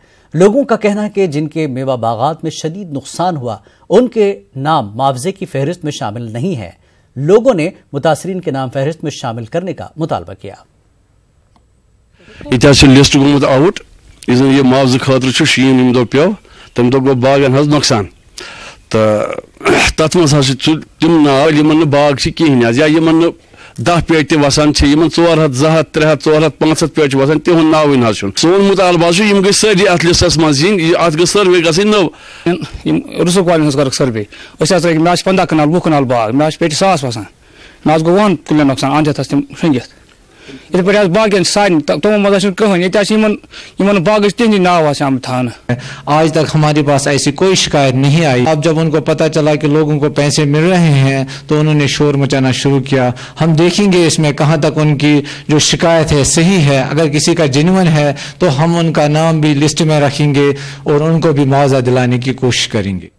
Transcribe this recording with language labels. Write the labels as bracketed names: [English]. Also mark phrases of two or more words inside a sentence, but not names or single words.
[Urdu] لوگوں کا کہنا ہے کہ جن کے میوہ باغات میں شدید نقصان ہوا ان کے نام معاوضے کی فہرست میں شامل نہیں ہے۔ لوگوں نے متاثرین کے نام فہرست میں شامل کرنے کا مطالبہ کیا۔ [Kashmiri] لسٹ گومت آؤٹ یہ معاوضہ خاطر شین یم دہ پیو تم دہ گو باغن حض نقصان تو تت مز تم ناو یمن باغ کہین یا یمن 10 پیٹ وسان 400 200 300 400 500 پیٹ وسان تہد ناو حض سون مطالبہ یم گئی ساری ات لسٹس مز ات گئی سروے گھن نو رسوک والن کر سروے مے 15 کنال 20 کنال باغ مے پیٹ 1000 وسان مے گو 100 کلین نقصان اندھ تم شنگت اتھ پہ باقی سارے تمو مز کہین یہ باغ تہندی ناو آمت تھانے۔ [Urdu] آج تک ہمارے پاس ایسی کوئی شکایت نہیں آئی۔ اب جب ان کو پتہ چلا کہ لوگوں کو پیسے مل رہے ہیں تو انہوں نے شور مچانا شروع کیا۔ ہم دیکھیں گے اس میں کہاں تک ان کی جو شکایت ہے صحیح ہے، اگر کسی کا جینوئن ہے تو ہم ان کا نام بھی لسٹ میں رکھیں گے اور ان کو بھی معاوضہ دلانے کی کوشش کریں گے۔